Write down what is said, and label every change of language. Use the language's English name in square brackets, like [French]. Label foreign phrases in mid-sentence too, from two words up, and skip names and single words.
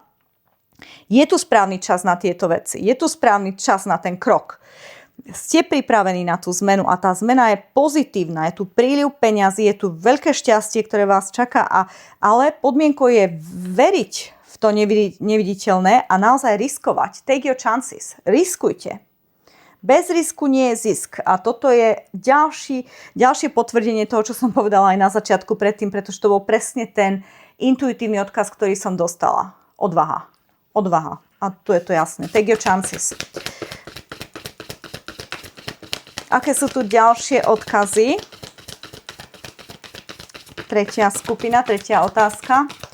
[Slovak] Je tu správny čas na tieto veci. Je tu správny čas na ten krok. Ste pripravení na tú zmenu a tá zmena je pozitívna, je tu príliv peňazí, je tu veľké šťastie, ktoré vás čaká, ale podmienkou je veriť v to neviditeľné a naozaj riskovať. [English] Take your chances. [Slovak] Riskujte. Bez risku nie je zisk a toto je ďalšie potvrdenie toho, čo som povedala aj na začiatku predtým, pretože to bol presne ten intuitívny odkaz, ktorý som dostala. Odvaha. A tu je to jasné. [English] Take your chances. [Slovak] Aké sú tu ďalšie odkazy? Tretia skupina, tretia otázka.